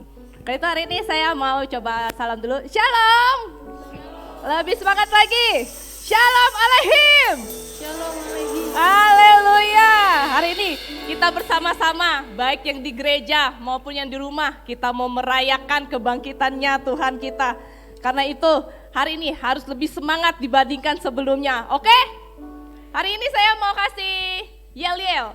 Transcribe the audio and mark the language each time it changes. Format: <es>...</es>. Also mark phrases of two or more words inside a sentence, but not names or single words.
<id>Karena itu hari ini saya mau coba salam dulu. Shalom. Lebih semangat lagi.</id> <he>Shalom Aleihim. Shalom Aleihim.</he> <id>Haleluya. Hari ini kita bersama-sama baik yang di gereja maupun yang di rumah kita mau merayakan kebangkitannya Tuhan kita. Karena itu hari ini harus lebih semangat dibandingkan sebelumnya. Oke? Hari ini saya mau kasih yel-yel.</id>